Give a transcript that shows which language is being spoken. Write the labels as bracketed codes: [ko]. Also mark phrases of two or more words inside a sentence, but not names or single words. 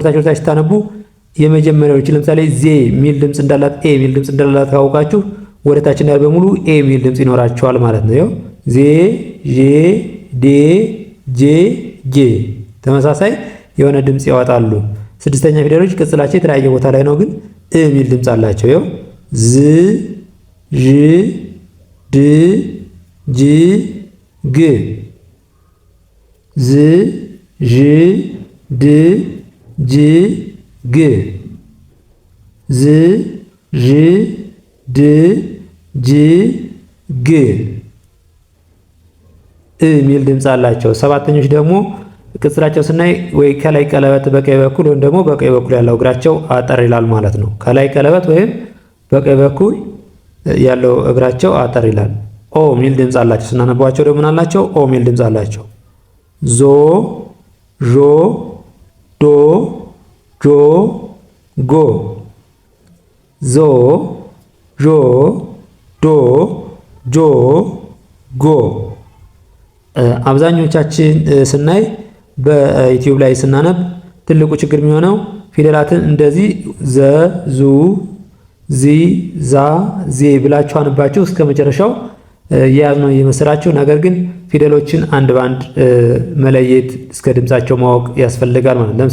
[am] ወደታች ስታነቡ የመጀመሪያዎች ለምሳሌ ዜ ሚል ድምጽ እንዳላት ኤ ሚል ድምጽ እንዳላት ካወቃችሁ ወደታች እንዳለ በሙሉ ኤ ሚል ድምጽ ይኖራቸዋል ማለት ነው። ይኸው ዜ ዤ ዴ ጄ ጌ ተመሳሳይ የሆነ ድምጽ ያወጣሉ። ስድስተኛ ፊደሎች ቅጽላቸው የተለያየ ቦታ ላይ ነው፣ ግን እ ሚል ድምጽ አላቸው። ይኸው ዝ ዥ ድ ጅ ግ። ዝ ዥ ድ ጅ ግ ዝ ዥ ድ ጅ ግ የሚል ድምፅ አላቸው። ሰባተኞች ደግሞ ቅጽላቸው ስናይ ወይ ከላይ ቀለበት በቀኝ በኩል ወይም ደግሞ በቀኝ በኩል ያለው እግራቸው አጠር ይላል ማለት ነው። ከላይ ቀለበት ወይም በቀኝ በኩል ያለው እግራቸው አጠር ይላል። ኦ ሚል ድምፅ አላቸው። ስናነባቸው ደግሞ ምን አላቸው? ኦ ሚል ድምፅ አላቸው። ዞ ዦ ዶ ጆ ጎ ዞ ዦ ዶ ጆ ጎ። አብዛኞቻችን ስናይ በዩቲዩብ ላይ ስናነብ ትልቁ ችግር የሚሆነው ፊደላትን እንደዚህ ዘ ዙ ዚ ዛ ዜ ብላችሁ አንባችሁ እስከ መጨረሻው የያዝነው እየመሰላችሁ፣ ነገር ግን ፊደሎችን አንድ ባንድ መለየት እስከ ድምጻቸው ማወቅ ያስፈልጋል ማለት ነው።